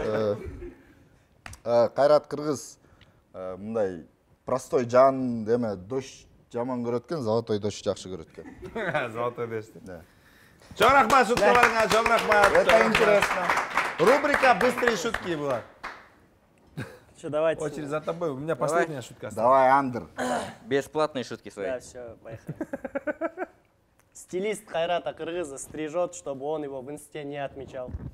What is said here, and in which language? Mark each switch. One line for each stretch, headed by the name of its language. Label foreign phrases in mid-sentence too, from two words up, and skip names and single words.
Kyrgyz: Кайрат Кыргыз мындай простой жан эме, дождь жаман көрөт экен,
Russian: золотой дождь
Kyrgyz: жакшы көрөт экен.
Russian: Золотой дождь.
Kyrgyz: Чоң рахмат шуткаларыңа, чоң рахмат.
Russian: Это интересно. Рубрика «Быстрые шутки» была. Что, давайте. Очередь за тобой. У меня последняя шутка осталась. Давай, Андр. Бесплатные шутки свои. Да, все, поехали. Стилист Кайрата Кыргыза стрижет, чтобы он его в инсте не отмечал.